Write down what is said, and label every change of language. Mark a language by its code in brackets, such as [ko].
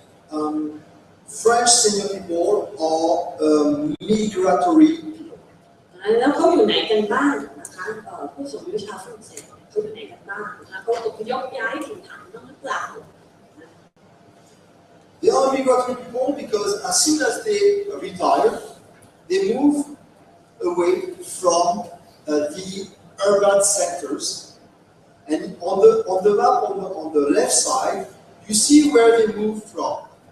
[en] French senior people are migratory people. [th] แล้วเขาอยู่ไหนกันบ้างนะคะผู้สูงอายุชาวฝรั่งเศสเขาอยู่ไหนกันบ้างนะคะเขาอพยพย้ายถิ่นฐานบ้างหรือเปล่า [en] They are migratory people because as soon as they retire, they move away from the urban centers. And on the map on the left side, you see where they move from.